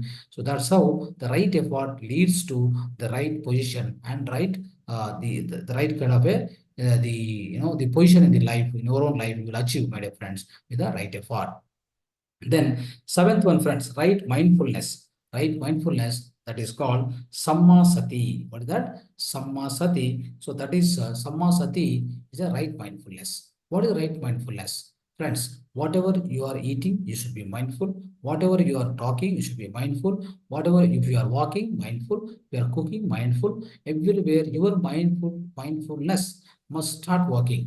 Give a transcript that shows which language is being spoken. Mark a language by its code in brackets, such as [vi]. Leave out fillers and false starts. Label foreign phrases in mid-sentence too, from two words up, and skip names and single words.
[en] So that's how the right effort leads to the right position and the right kind of the position in the life, in your own life, you will achieve, my dear friends, with the right effort. Then seventh one, friends, right mindfulness. Right mindfulness, that is called [pi] samma sati. [en] What is that? [pi] Samma sati. [en] So that is [pi] samma sati [en] is a right mindfulness. What is right mindfulness? Friends, whatever you are eating, you should be mindful. Whatever you are talking, you should be mindful. Whatever, if you are walking, mindful. If you are cooking, mindful. Everywhere your mindfulness must start working.